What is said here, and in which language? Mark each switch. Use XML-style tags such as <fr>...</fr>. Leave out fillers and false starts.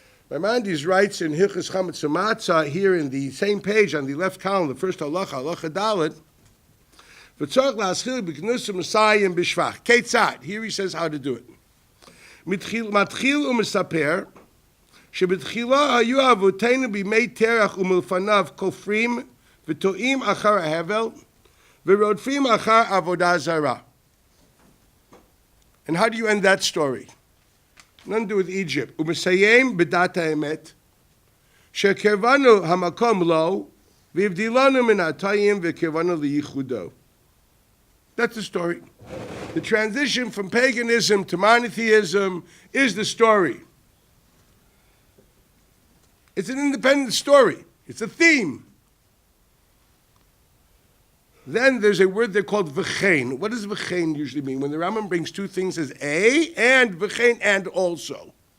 <en>Maimonides writes in Hilchos Chametz U'Matzah here in the same page on the left column, the first halacha Dalet.</en> <he>V'tzorach la'aschil b'knus u'Mesayim b'shvach. Ketzad.</he> <en>Here he says how to do it.</en> <he>Matchil u'mesaper שבתחילה היו אבותינו בימי תרח ומלפניו כופרים וטועים אחר ההבל ורודפים אחר עבודה זרה.</he> <en>And how do you end that story? Nothing to do with Egypt.</en> <he>ומסיים בדת האמת, שקרבנו המקום לו, והבדילנו מן הטעים וקרבנו לייחודו.</he> <en>That's the story. The transition from paganism to monotheism is the story. It's an independent story. It's a theme. Then there's a word there called v'chein. What does v'chein usually mean? When the Rambam brings two things as a and v'chein and also.</en>